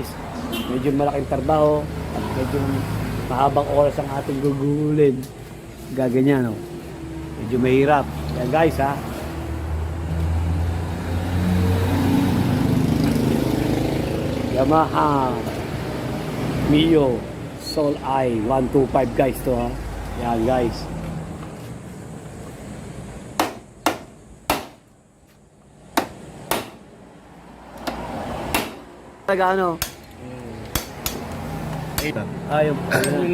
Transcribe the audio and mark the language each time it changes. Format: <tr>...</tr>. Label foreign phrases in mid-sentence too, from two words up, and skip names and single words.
<tl>Medyo malaking trabaho at medyo mahabang oras ang ating gugulin. Gaganyan medyo mahirap. Yan guys ha. Yamaha Mio Soul I 125 guys to ha. Yan guys. Talaga yung</tl>